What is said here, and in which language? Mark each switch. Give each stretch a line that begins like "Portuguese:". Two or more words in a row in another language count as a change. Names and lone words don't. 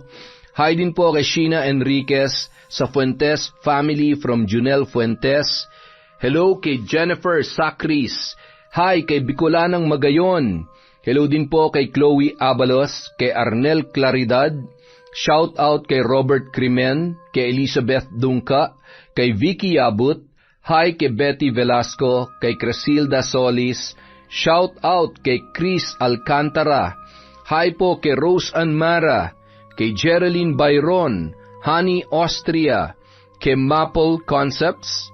Filipino: Hi din po kay Sheena Enriquez sa Fuentes family from Junel Fuentes. Hello kay Jennifer Sacris. Hi kay Bicolanang Magayon. Hello din po kay Chloe Abalos, kay Arnel Claridad. Shout out kay Robert Crimen, kay Elizabeth Dungka, kay Vicky Abut. Hi kay Betty Velasco, kay Cresilda Solis. Shout out kay Chris Alcantara. Hi po kay Rose Anmara, kay Geraldine Byron, Honey Austria, kay Maple Concepts.